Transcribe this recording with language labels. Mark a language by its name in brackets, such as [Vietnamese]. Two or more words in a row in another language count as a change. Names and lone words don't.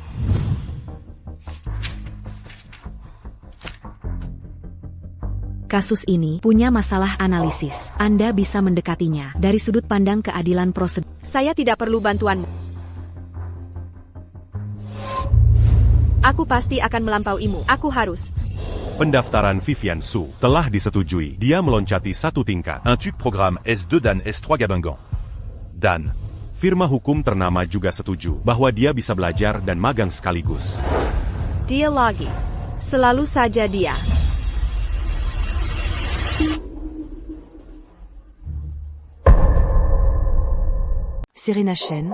[Indonesian] Kasus ini punya masalah analisis. Anda bisa mendekatinya dari sudut pandang keadilan prosedur. Saya tidak perlu bantuanmu. Aku pasti akan melampauimu. Aku harus. Pendaftaran Vivian Su telah disetujui. Dia meloncati 1 tingkat. Un TUC programme S2 dan S3 Gabengan. Dan. Firma hukum ternama juga setuju bahwa dia bisa belajar dan magang sekaligus. Dia lagi. Selalu saja dia. Serena Shen.